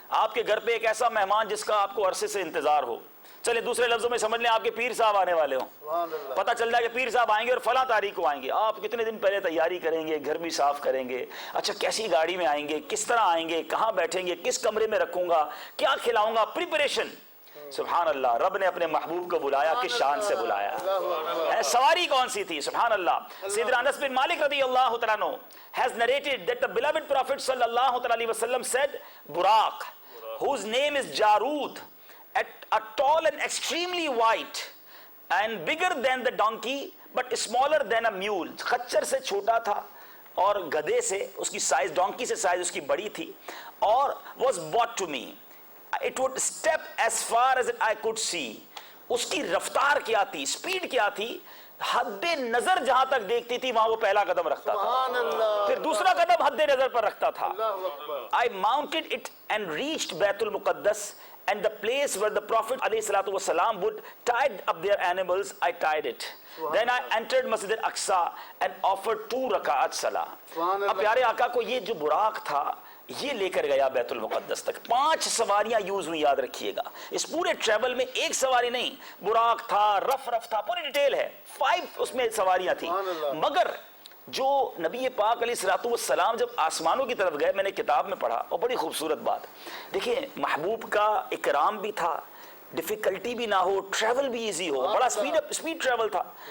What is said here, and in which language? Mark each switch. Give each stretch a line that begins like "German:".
Urdu: آپ کے گھر پہ ایک ایسا مہمان جس کا آپ کو عرصے سے انتظار ہو, چلے دوسرے لفظوں میں سمجھ لیں آپ کے پیر صاحب آنے والے ہوں, پتہ چل جائے کہ پیر صاحب آئیں گے اور فلاں تاریخ کو آئیں گے. آپ کتنے دن پہلے تیاری کریں گے, گھر بھی صاف کریں گے, اچھا کیسی گاڑی میں آئیں گے, کس طرح آئیں گے, کہاں بیٹھیں گے, کس کمرے میں رکھوں گا, کیا کھلاؤں گا, پریپریشن. سبحان اللہ, رب نے اپنے محبوب کو بلایا, کس شان سے بلایا. سواری کون سی تھی؟ سبحان اللہ.
English: سیدنا Anas bin Malik رضی اللہ تعالیٰ عنہ has narrated that the beloved Prophet sallallahu alaihi wasallam said, Buraq, whose name is Jarud, a tall and extremely white and bigger than the donkey but smaller than a mule.
Urdu: خچر سے چھوٹا تھا اور گدھے سے اس کی سائز, ڈونکی سے size اس کی بڑی تھی, اور
English: was brought to me. It would step as far as I could see.
Urdu: اس کی رفتار کیا تھی, سپیڈ کیا تھی, حد نظر جہاں تک دیکھتی تھی وہاں وہ پہلا قدم رکھتا تھا, پھر دوسرا قدم حد نظر پر رکھتا تھا.
English: I mounted it and reached Baitul Muqaddas and the place where the Prophet ﷺ would tie up their animals. I tied it. Then I entered Masjid al-Aqsa and offered 2 rak'at salah.
Urdu: اب پیارے آقا کو یہ جو براق تھا یہ لے کر گیا بیت المقدس تک. 5 سواریاں یوز ہوئی, یاد رکھیے گا. اس پورے ٹریول میں ایک سواری نہیں, براق تھا, رف تھا, پوری ڈیٹیل ہے. 5 اس میں سواریاں تھیں. مگر جو نبی پاک علیہ الصلوۃ والسلام جب آسمانوں کی طرف گئے, میں نے کتاب میں پڑھا اور بڑی خوبصورت بات دیکھیں, محبوب کا اکرام بھی تھا, ڈیفیکلٹی بھی نہ ہو, ٹریول بھی ایزی ہو, بڑا سپیڈ ٹریول تھا.